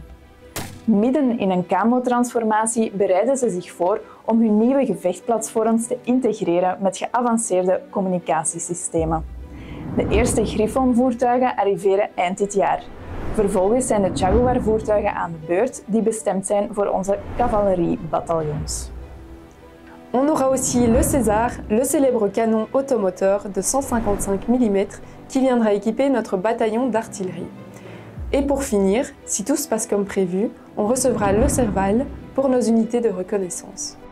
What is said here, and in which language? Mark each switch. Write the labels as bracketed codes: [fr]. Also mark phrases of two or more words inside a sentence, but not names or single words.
[nl] Midden in een CAMO-transformatie bereiden ze zich voor om hun nieuwe gevechtsplatforms te integreren met geavanceerde communicatiesystemen. De eerste Griffon-voertuigen arriveren eind dit jaar. Vervolgens zijn de Jaguar-voertuigen aan de beurt die bestemd zijn voor onze cavalerie-bataljons. [fr] On aura aussi le César, le célèbre canon automoteur de 155 mm qui viendra équiper notre bataillon d'artillerie. Et pour finir, si tout se passe comme prévu, on recevra le Serval pour nos unités de reconnaissance.